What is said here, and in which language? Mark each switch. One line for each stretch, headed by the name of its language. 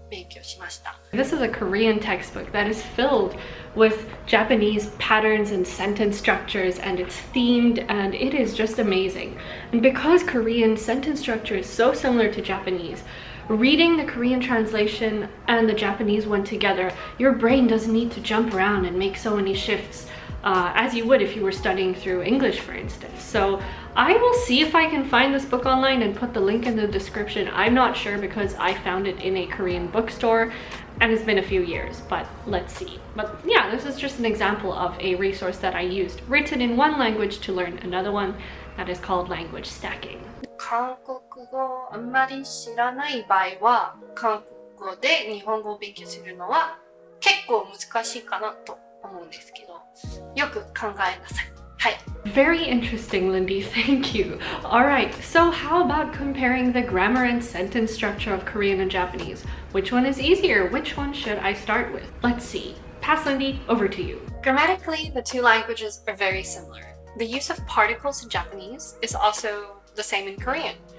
Japanese: 勉強しました。
English: This is a Korean textbook that is filled with Japanese patterns and sentence structures, and it's themed, and it is just amazing. And because Korean sentence structure is so similar to Japanese, reading the Korean translation and the Japanese one together, your brain doesn't need to jump around and make so many shifts as you would if you were studying through English, for instance. So I will see if I can find this book online and put the link in the description. I'm not sure because I found it in a Korean bookstore and it's been a few years, but let's see. But yeah, this is just an example of a resource that I used, written in one language to learn another one, that is called language stacking.
Japanese: 韓国語あんまり知らない場合は、韓国語で日本語を勉強するのは結構難しいかなと思うんですけど、よく考えなさい。はい。
English: Very interesting, Lindie. Thank you. All right, so how about comparing the grammar and sentence structure of Korean and Japanese? Which one is easier? Which one should I start with? Let's see. Pass, Lindie, over to you. Grammatically, the two languages are very similar. The use of particles in Japanese is also the same in Korean.